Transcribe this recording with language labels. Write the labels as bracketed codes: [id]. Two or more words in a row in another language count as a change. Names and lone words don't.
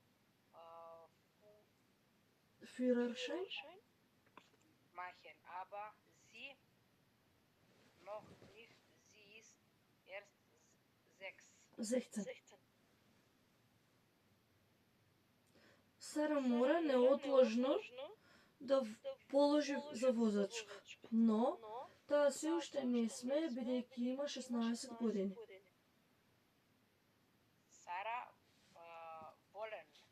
[de] Führerschein. machen, aber sie noch nicht. Sie ist erst 6. 16. [mk] Сара мора неотложно да положи за возачка, но таа се уште не смее, бидејќи има 16 години. [de] Sara, wollen.